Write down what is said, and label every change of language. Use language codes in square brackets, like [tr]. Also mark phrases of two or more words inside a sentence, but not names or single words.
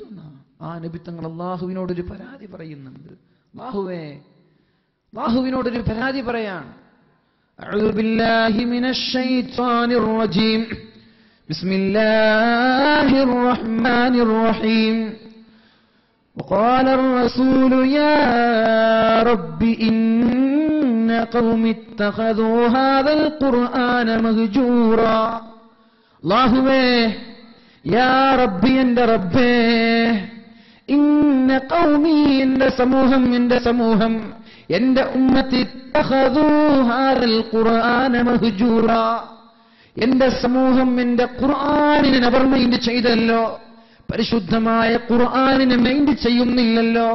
[ml] ആ നബി തങ്ങൾ അല്ലാഹുവിനോടൊരു പരാതി പറയുന്നുണ്ട്. അല്ലാഹുവിനോടൊരു പരാതി പറയാണ്. [ar] أعوذ بالله من الشيطان الرجيم. بسم الله الرحمن الرحيم. وقال الرسول يا رب إن قوم اتخذوا هذا القرآن مهجورا. [ml] അല്ലാഹുവേ, [ar] يا ربي, [ml] എന്റെ റബ്ബേ, [ar] إن قومي, [ml] എന്റെ സമൂഹം, എന്റെ ഉമ്മത്തി, [ar] اتخذوا هذا القرآن مهجورا, [ml] എന്റെ സമൂഹം എന്റെ ഖുർആനിനെ അവർ മൈൻഡ് ചെയ്തല്ലോ, പരിശുദ്ധമായ ഖുർആനിനെ മൈൻഡ് ചെയ്യുന്നില്ലല്ലോ.